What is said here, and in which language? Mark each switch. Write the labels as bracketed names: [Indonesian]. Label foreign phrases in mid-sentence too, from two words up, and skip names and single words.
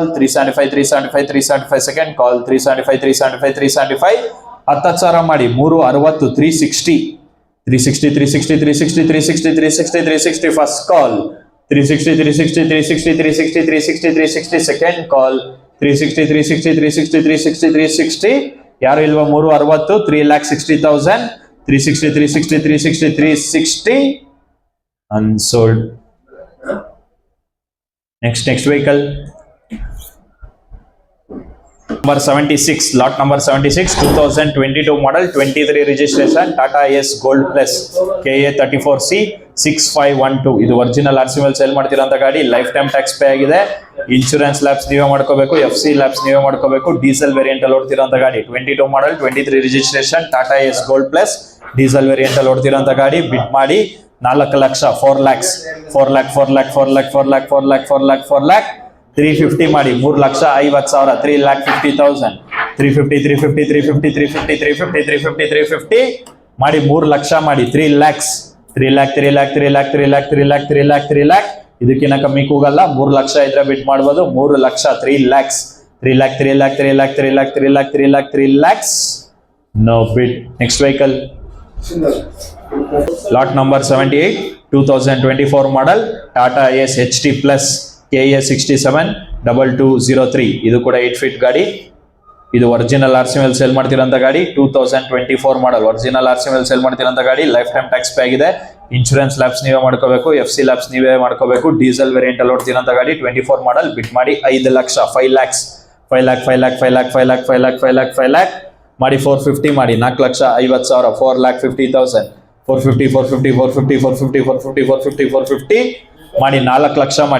[Kannada] 375, 375, 375 [English] second call. [Kannada] 375, 375, 375 10,000 ಮಾಡಿ 360, 360, 360, 360, 360, 360, 360, 360 [English] first call. [Kannada] 360, 360, 360, 360, 360, 360 [English] second call. [Kannada] 360, 360, 360, 360, 360 ಯಾರು ಇಲ್ವಾ? 360, 3,60,000, 360, 360, 360, 360 unsold. [English] Next vehicle number 76 lot number 76 2022 model 23 registration Tata S Gold Plus KA 34C 6512. [Kannada] ಇದು [English] original RC [Kannada] ಮೇಲೆ ಸೇಲ್ ಮಾಡ್ತಿರೋಂಥ ಗಾಡಿ. [English] life time tax pay [Kannada] ಆಗಿದೆ, [English] insurance lapse [Kannada] ನೀವೇ ಮಾಡ್ಕೋಬೇಕು, [English] FC lapse [Kannada] ನೀವೇ ಮಾಡ್ಕೋಬೇಕು. [English] diesel variant [Kannada] ಅಲ್ಲಿ ಓಡ್ತಿರೋಂಥ ಗಾಡಿ. [English] 22 model 23 registration Tata S Gold Plus diesel variant [Kannada] ಅಲ್ಲಿ ಓಡ್ತಿರೋಂಥ ಗಾಡಿ. ಬಿಡ್ ಮಾಡಿ 4 ಲಕ್ಷ 4 lakhs 4 lakh 4 lakh 4 lakh 4 lakh 4 lakh 4 lakh 4 lakh 350 ಮಾಡಿ 3,50,000 3,50,000 350 ಮಾಡಿ 3 ಲಕ್ಷ ಮಾಡಿ 3 lakhs 3 lakh ಇದಕ್ಕಿಂತ ಕಮ್ಮಿ ಕೂಗಲ್ಲ. 3 ಲಕ್ಷ ಇದ್ರೆ ಬಿಟ್ ಮಾಡ್ಬೋದು. 3 ಲಕ್ಷ 3 lakhs 3 lakhs [English] no bid. Next vehicle, lot number 78 2024 model Tata Ace HT Plus KA 672203. [Kannada] ಇದು ಕೂಡ 8 feet ಗಾಡಿ. ಇದು [English] original RC [Kannada] ಮೇಲೆ ಸೇಲ್ ಮಾಡ್ತಿರೋಂಥ ಗಾಡಿ. 2024 ಮಾಡಲ್ [English] original RC [Kannada] ಮೇಲೆ ಸೇಲ್ ಮಾಡ್ತಿರೋಂಥ ಗಾಡಿ. [English] life time tax pay [Kannada] ಆಗಿದೆ. [English] insurance lapse [Kannada] ನೀವೇ ಮಾಡ್ಕೋಬೇಕು, [English] FC lapse [Kannada] ನೀವೇ ಮಾಡ್ಕೋಬೇಕು. [English] diesel variant [Kannada] ಅಲ್ಲಿ ಓಡ್ತಿರೋಂಥ ಗಾಡಿ. 24 ಮಾಡಲ್. ಬಿಟ್ ಮಾಡಿ 5 ಲಕ್ಷ 5 lakhs ಮಾಡಿ 450 ಮಾಡಿ 4,50,000 4,50,000 450 ಮಾಡಿ 4 ಲಕ್ಷ ಮಾಡಿ.